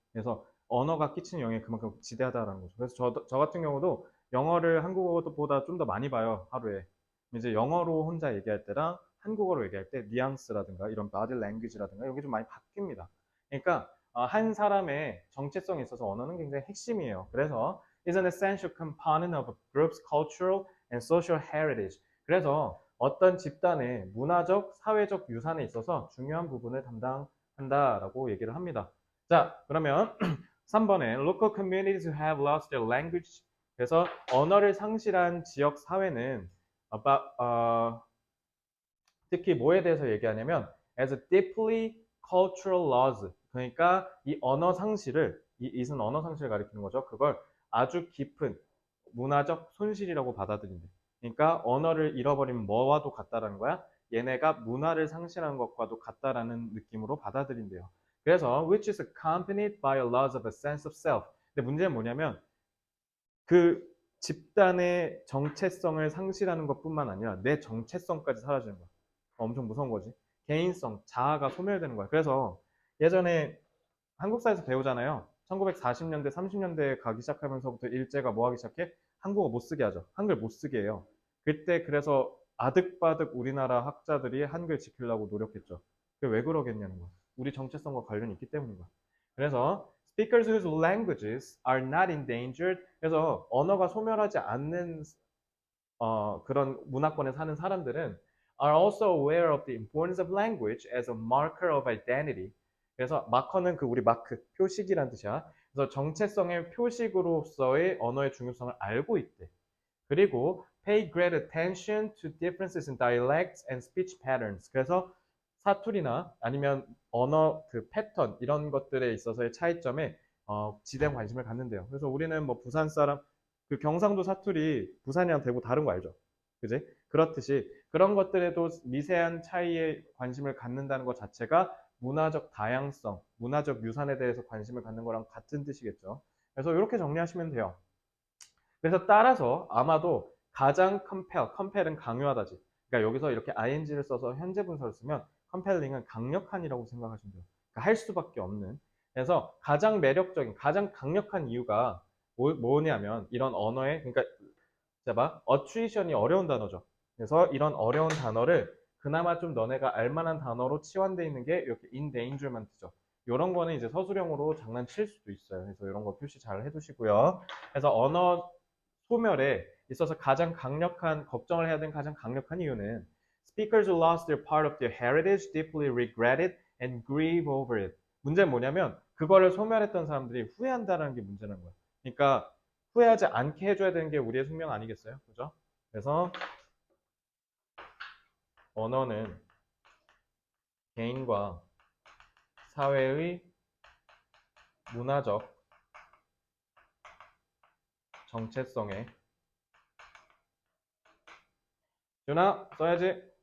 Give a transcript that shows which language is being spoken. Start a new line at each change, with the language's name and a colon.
Korean: 그래서 언어가 끼치는 영향이 그만큼 지대하다라는 거죠. 그래서 저 같은 경우도 영어를 한국어보다 좀 더 많이 봐요, 하루에. 이제 영어로 혼자 얘기할 때랑 한국어로 얘기할 때 뉘앙스라든가 이런 바디 랭귀지라든가 이게 좀 많이 바뀝니다. 그러니까 한 사람의 정체성에 있어서 언어는 굉장히 핵심이에요.
English: 그래서 is an essential component of a group's cultural and social heritage.
Korean: 그래서 어떤 집단의 문화적, 사회적 유산에 있어서 중요한 부분을 담당한다라고 얘기를 합니다. 자, 그러면 3번에
English: local communities who have lost their language.
Korean: 그래서 언어를 상실한 지역 사회는
English: about,
Korean: 특히 뭐에 대해서 얘기하냐면
English: as a deeply cultural loss.
Korean: 그러니까 이 언어 상실을 이은 언어 상실을 가리키는 거죠. 그걸 아주 깊은 문화적 손실이라고 받아들인대. 그러니까 언어를 잃어버리면 뭐와도 같다라는 거야. 얘네가 문화를 상실한 것과도 같다라는 느낌으로 받아들인대요.
English: 그래서 which is accompanied by a loss of a sense of self.
Korean: 근데 문제는 뭐냐면 그 집단의 정체성을 상실하는 것뿐만 아니라 내 정체성까지 사라지는 거야. 엄청 무서운 거지. 개인성, 자아가 소멸되는 거야. 그래서 예전에 한국사에서 배우잖아요. 1940년대, 30년대에 가기 시작하면서부터 일제가 뭐 하기 시작해? 한국어 못 쓰게 하죠. 한글 못 쓰게 해요. 그때 그래서 아득바득 우리나라 학자들이 한글 지키려고 노력했죠. 그게 왜 그러겠냐는 거야. 우리 정체성과 관련이 있기 때문인 거야.
English: 그래서 speakers whose languages are not endangered.
Korean: 그래서 언어가 소멸하지 않는 그런 문화권에 사는 사람들은
English: are also aware of the importance of language as a marker of identity.
Korean: 그래서 마커는 그 우리 마크, 표식이란 뜻이야. 그래서 정체성의 표식으로서의 언어의 중요성을 알고 있대.
English: 그리고 pay great attention to differences in dialects and speech patterns.
Korean: 그래서 사투리나 아니면 언어 그 패턴 이런 것들에 있어서의 차이점에 지대한 관심을 갖는데요. 그래서 우리는 뭐 부산 사람 그 경상도 사투리 부산이랑 대구 다른 거 알죠? 그지? 그렇듯이 그런 것들에도 미세한 차이에 관심을 갖는다는 것 자체가 문화적 다양성, 문화적 유산에 대해서 관심을 갖는 거랑 같은 뜻이겠죠. 그래서 이렇게 정리하시면 돼요. 그래서 따라서 아마도 가장 compel은 강요하다지. 그러니까 여기서 이렇게 ing를 써서 현재 분사를 쓰면 compelling은 강력한이라고 생각하시면 돼요. 그러니까 할 수밖에 없는. 그래서 가장 매력적인, 가장 강력한 이유가 뭐냐면 이런 언어의, 그러니까 봐, attrition이 어려운 단어죠. 그래서 이런 어려운 단어를 그나마 좀 너네가 알만한 단어로 치환되어 있는 게 이렇게 in danger만 뜨죠. 이런 거는 이제 서술형으로 장난칠 수도 있어요. 그래서 이런 거 표시 잘 해두시고요. 그래서 언어 소멸에 있어서 가장 강력한 걱정을 해야 되는 가장 강력한 이유는
English: speakers who lost their part of their heritage deeply regret it and grieve over it.
Korean: 문제는 뭐냐면 그거를 소멸했던 사람들이 후회한다는 게 문제는 거야. 그러니까 후회하지 않게 해줘야 되는 게 우리의 숙명 아니겠어요? 그죠? 그래서 언어는 개인과 사회의 문화적 정체성에 준아 써야지.